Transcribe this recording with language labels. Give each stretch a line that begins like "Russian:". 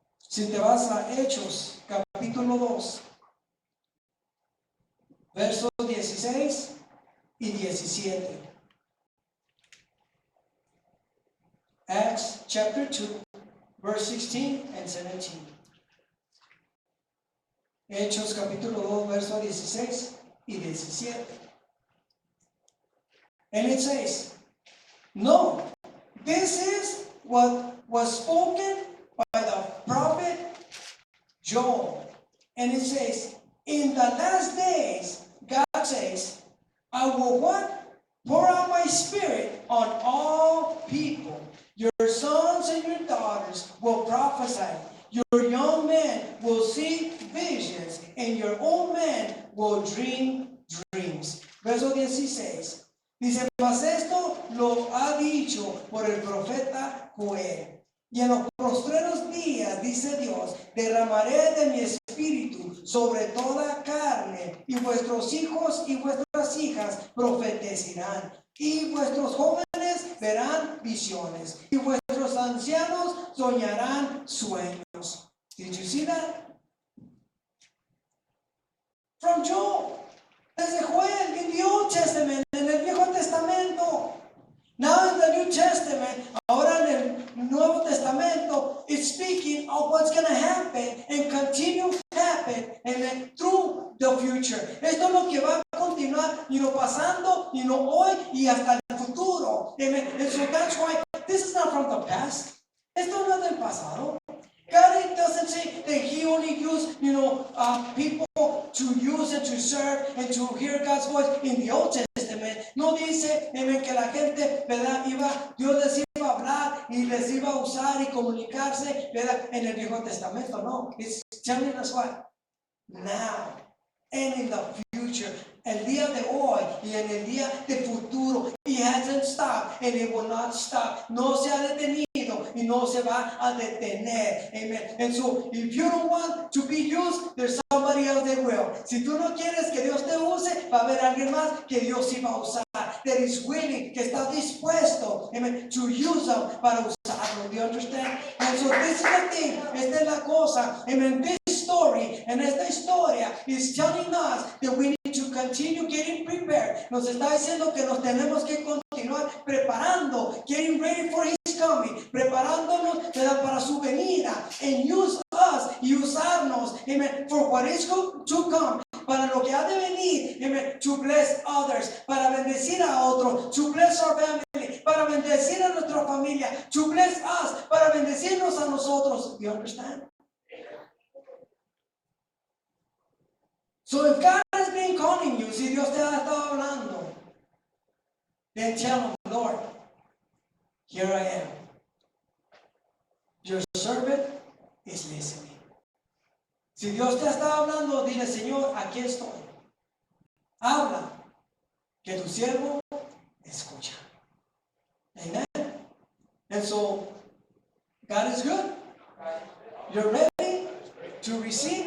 Spanish: Si te vas a Hechos, capítulo 2, versos 16 y 17.
English: Acts chapter 2, verse 16 and 17.
Spanish: Hechos capítulo 2, verso 16 y 17.
English: And it says, no, this is what was spoken by the prophet Joel. And it says, in the last days, God says, I will what? Pour out my spirit on all people. Your sons and your daughters will prophesy. Your young men will see visions, and your old men will dream dreams.
Spanish: Verso 16. Dice, mas esto lo ha dicho por el profeta Joel. Y en los postreros días, dice Dios, derramaré de mi espíritu sobre toda carne, y vuestros hijos y vuestras hijas profetizarán, y vuestros jóvenes verán visiones, y vuestros ancianos soñarán sueños.
English: Did you see that? From Joel.
Spanish: Desde Joel,
English: in the Old Testament,
Spanish: en el Viejo Testamento.
English: Now in the New Testament,
Spanish: ahora en el Nuevo Testamento,
English: it's speaking of what's going to happen and continue to happen and through the future.
Spanish: Esto es lo que va a continuar, pasando, hoy y hasta el futuro.
English: Amen. And so that's why this is not from the past.
Spanish: Esto no es del pasado.
English: God doesn't say that He only used, people to use and to serve and to hear God's voice in the Old Testament.
Spanish: No dice, que la gente, ¿verdad?, Dios les iba a hablar y les iba a usar y comunicarse, ¿verdad?, en el Viejo Testamento.
English: No, it's telling us what? Now and in the future.
Spanish: El día de hoy y en el día de futuro.
English: It hasn't stopped and it will not stop.
Spanish: No se ha detenido y no se va a detener. Amen.
English: And so, if you don't want to be used, there's somebody else that will.
Spanish: Si tú no quieres que Dios te use, va a haber alguien más que Dios iba a usar.
English: That is willing,
Spanish: que está dispuesto,
English: amen, to use them
Spanish: para usarlo.
English: Do you understand? And so this is the thing.
Spanish: Esta es la cosa.
English: Amen. This story, and
Spanish: esta historia
English: is telling us that we need to continue getting prepared.
Spanish: Nos está diciendo que nos tenemos que continuar preparando,
English: getting ready for His coming,
Spanish: preparándonos para su venida,
English: and use us,
Spanish: y usarnos, amen,
English: for what is to come,
Spanish: para lo que ha de venir, amen,
English: to bless others,
Spanish: para bendecir a otros,
English: to bless our family,
Spanish: para bendecir a nuestra familia,
English: to bless us,
Spanish: para bendecirnos a nosotros.
English: Do you understand? So if God has been calling you,
Spanish: si Dios te ha estado hablando,
English: then tell Him, Lord, here I am. Your servant is listening.
Spanish: Si Dios te está hablando, dile, Señor, aquí estoy. Habla, que tu siervo escucha. Amen.
English: And so, God is good. You're ready to receive.